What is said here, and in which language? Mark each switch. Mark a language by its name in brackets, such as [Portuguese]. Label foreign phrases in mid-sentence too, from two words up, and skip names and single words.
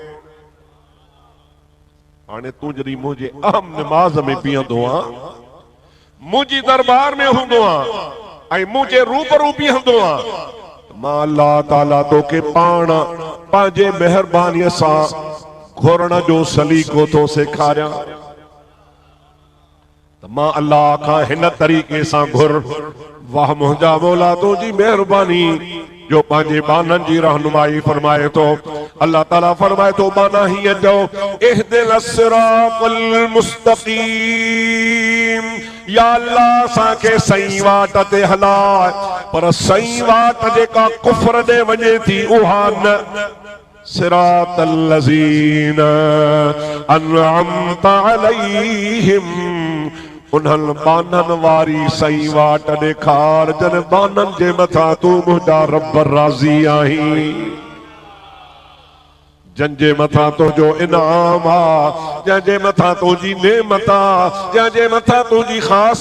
[Sindhi] हाणे तूं जॾहिं मुंहिंजे अहम नमाज़ में बीहंदो आहीं, मुंहिंजी दरबार में हूंदो आहीं ऐं मुंहिंजे रूबरू बीहंदो आहीं, मां अल्लाह ताला तोखे पाण पंहिंजे महिरबानीअ सां घुरण जो सलीक़ो थो सेखारियां। मां अल्लाह खां हिन तरीक़े सां घुर, वाह मुंहिंजा मौला तुंहिंजी महिरबानी जो पंहिंजे बाननि जी रहनुमाई फरमाए थो। अल्लाह ताला फरमाए थो, बाना हीअं चओ, [Arabic] اهدنا الصراط المستقيم, [Sindhi] या अल्लाह असांखे सही वाट ते हलाए, पर सही वाट जेका कुफ्र ॾे वञे थी उहा न। [Arabic] صراط الذين أنعمت عليهم [Sindhi] उन्हनि बाननि वारी सही वाट ॾेखार जन बाननि जे मथां तूं मुंहिंजा रब राज़ी आहीं जंहिंजे मथां तुंहिंजो इनाम आ जंहिंजे मथां तुंहिंजी नेमत आ जंहिंजे मथां तुंहिंजी ख़ासि